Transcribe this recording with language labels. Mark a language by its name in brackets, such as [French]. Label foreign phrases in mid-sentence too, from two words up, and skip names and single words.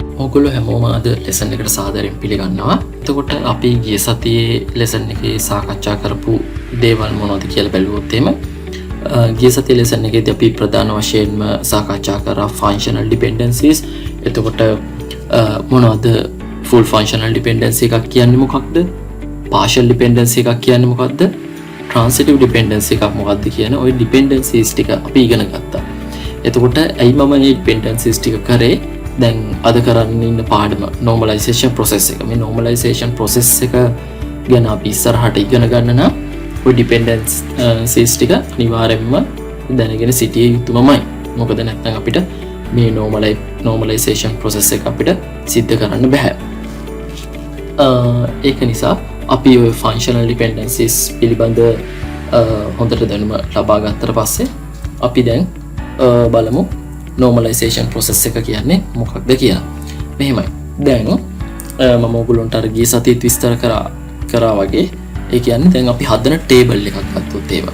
[Sinhala] ඔගොල්ලෝ හැමෝම අද ලෙසන් එකට සාදරයෙන් පිළිගන්නවා. එතකොට අපි ගිය සතියේ ලෙසන් එකේ සාකච්ඡා කරපු දේවල් මොනවද කියලා බැලුවොත් එහෙම ගිය සතියේ ලෙසන් එකේදී අපි ප්‍රධාන වශයෙන්ම සාකච්ඡා කරා [English] functional dependencies. [Sinhala] එතකොට මොනවද [English] full functional dependency [Sinhala] එකක් කියන්නේ මොකක්ද? [English] partial dependency [Sinhala] එකක් කියන්නේ මොකක්ද? [English] transitive dependency [Sinhala] එකක් මොකක්ද කියන ওই dependencies ටික අපි ඉගෙන ගත්තා. එතකොට ඇයි මම මේ dependencies ටික කරේ? දැන් අද කරන්න ඉන්න පාඩම [English] normalization process [Sinhala] එක. මේ [English] normalization process [Sinhala] එක ගැන අපි ඉස්සරහට ඉගෙන ගන්න නම් ওই dependencies ටික අනිවාර්යයෙන්ම දැනගෙන සිටිය යුතුමයි. මොකද නැත්නම් අපිට මේ [English] normalization process [Sinhala] එක අපිට සිද්ධ කරන්න බෑ. ඒක නිසා අපි ওই [English] functional dependencies [Sinhala] පිළිබඳ හොඳට දැනුම ලබා ගත්තට පස්සේ අපි දැන් බලමු [English] normalization process [Sinhala] එක කියන්නේ මොකක්ද කියලා. මෙහෙමයි. දැන් මම ඔයගොල්ලන්ට අර ගිය සතියේත් විස්තර කරා වගේ ඒ කියන්නේ දැන් අපි හදන table එකක් ගත්තොත් ඒවා.